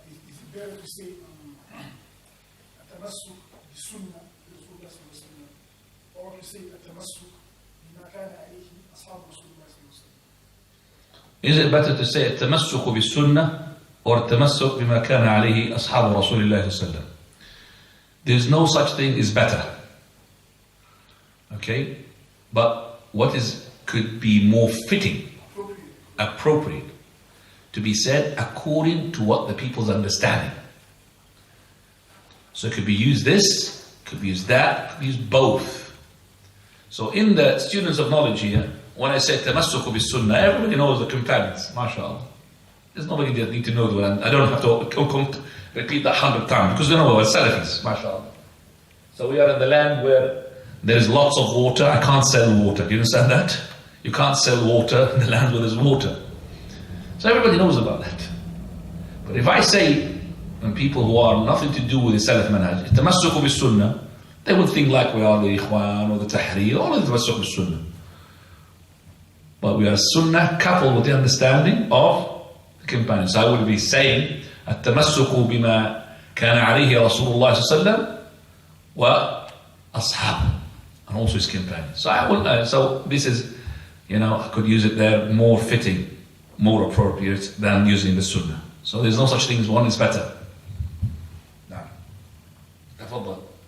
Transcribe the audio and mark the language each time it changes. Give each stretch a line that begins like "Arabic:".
English: Is it better to say
Arabic: التمسك بالسنة لرسول الله صلى الله عليه وسلم,
English: or to say
Arabic: التمسك بما كان عليه أصحاب رسول الله صلى الله عليه وسلم?
English: Is it better to say
Arabic: التمسك بالسنة or التمسك بما كان عليه أصحاب رسول الله صلى الله عليه وسلم?
English: There is no such thing as better. Okay? But what could be more fitting, appropriate, to be said according to what the people's understanding. So it could be used this, could be used that, could be used both. So in the students of knowledge here, when I say tamassuku bis sunnah, everybody knows the companions, mashallah. There's nobody that need to know that. I don't have to repeat that 100 times because they know we're Salafis, mashallah. So we are in the land where there's lots of water. I can't sell water. Do you understand that? You can't sell water in the land where there's water. So everybody knows about that. But if I say, when people who are nothing to do with the Salaf manhaj, tamassuku bis sunnah, they would think like we are the Ikhwan or the Tahrir, all of the tamassuku bis sunnah. But we are sunnah coupled with the understanding of the companions. So I would be saying,
Arabic: التمسك بما كان عليه رسول الله صلى الله عليه وسلم وأصحابه,
English: and also his companions. So this is, I could use it there more fitting, more appropriate than using the sunnah. So there's no such thing as one is better. Now, تفضل.